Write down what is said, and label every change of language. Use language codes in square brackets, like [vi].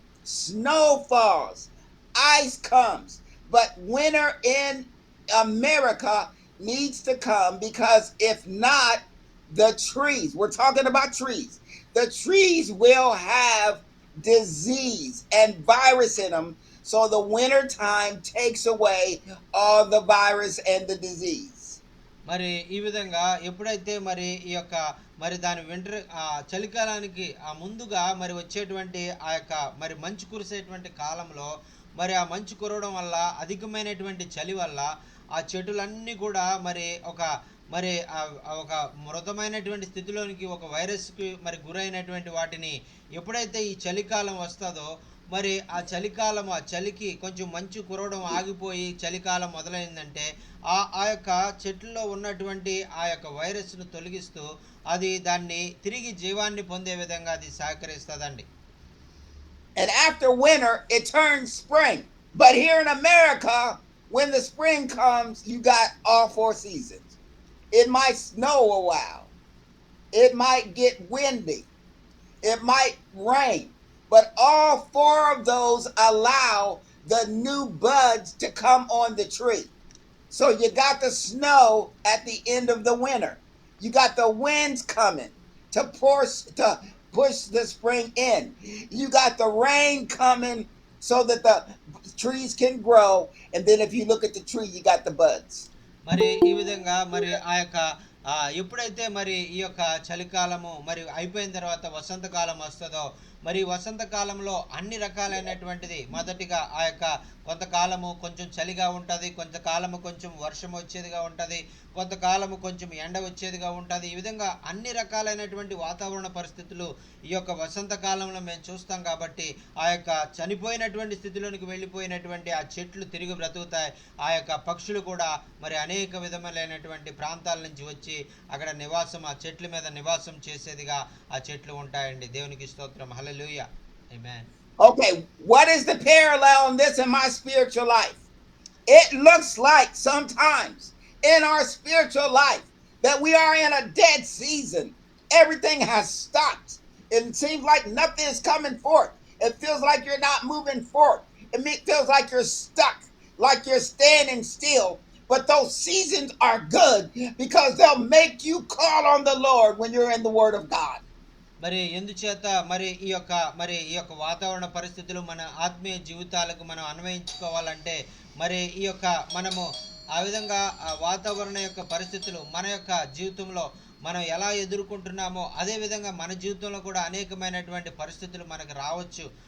[en] Snow falls, ice comes. But winter in America needs to come, because if not, the trees, we're talking about trees, the trees will have disease and virus in them. So the winter time takes away all the virus and the disease. [te] మరి ఈ విధంగా ఎప్పుడైతే మరి ఈ యొక్క మరి దాని చలికాలానికి ముందుగా మరి వచ్చేటువంటి ఆ యొక్క మరి మంచు కురిసేటువంటి కాలంలో మరి ఆ మంచు కురవడం వల్ల అధికమైనటువంటి చలి వల్ల ఆ చెట్టులన్నీ కూడా మరి ఒక మృతమైనటువంటి స్థితిలోనికి, ఒక వైరస్కి మరి గురైనటువంటి వాటిని ఎప్పుడైతే ఈ చలికాలం వస్తుందో మరి ఆ చలికి కొంచెం మంచు కురవడం ఆగిపోయి చలికాలం మొదలైందంటే ఆ యొక్క చెట్లలో ఉన్నటువంటి ఆ యొక్క వైరస్ను తొలగిస్తూ అది దాన్ని తిరిగి జీవాన్ని పొందే విధంగా అది సహకరిస్తుందండి. [en] And after winter it turns spring. But here in America, when the spring comes, you got all 4 seasons. It might snow a while. It might get windy. It might rain. But all 4 of those allow the new buds to come on the tree. So you got the snow at the end of the winter. You got the winds coming to push the spring in. You got the rain coming so that the trees can grow. And then if you look at the tree, you got the buds. [te] మరి ఈ విధంగా మరి ఆ యొక్క ఎప్పుడైతే మరి ఈ యొక్క చలికాలము మరి అయిపోయిన తర్వాత వసంతకాలం వస్తుందో మరి వసంతకాలంలో అన్ని రకాలైనటువంటిది, మొదటిగా ఆ యొక్క కొంతకాలము కొంచెం చలిగా ఉంటుంది, కొంతకాలము కొంచెం వర్షం వచ్చేదిగా ఉంటుంది, కొంతకాలము కొంచెం ఎండ వచ్చేదిగా ఉంటుంది. ఈ విధంగా అన్ని రకాలైనటువంటి వాతావరణ పరిస్థితులు ఈ యొక్క వసంతకాలంలో మేము చూస్తాం. కాబట్టి ఆ యొక్క చనిపోయినటువంటి స్థితిలోనికి వెళ్ళిపోయినటువంటి ఆ చెట్లు తిరిగి బ్రతుకుతాయి. ఆ యొక్క పక్షులు కూడా మరి అనేక విధములైనటువంటి ప్రాంతాల నుంచి వచ్చి అక్కడ ఆ చెట్ల మీద నివాసం చేసేదిగా ఆ చెట్లు ఉంటాయండి. దేవునికి స్తోత్రం. హల్లెలూయా. ఆమేన్. [en] Okay, what is the parallel in this in my spiritual life? It looks like sometimes in our spiritual life that we are in a dead season. Everything has stopped. It seems like nothing is coming forth. It feels like you're not moving forward. It feels like you're stuck, like you're standing still. But those seasons are good because they'll make you call on the Lord when you're in the Word of God. [te] మరి ఎందుచేత మరి ఈ యొక్క వాతావరణ పరిస్థితులు మన ఆత్మీయ జీవితాలకు మనం అన్వయించుకోవాలంటే మరి మనము ఆ విధంగా ఆ వాతావరణ యొక్క పరిస్థితులు మన యొక్క జీవితంలో మనం ఎలా ఎదుర్కొంటున్నామో అదే విధంగా మన జీవితంలో కూడా అనేకమైనటువంటి పరిస్థితులు మనకు రావచ్చు.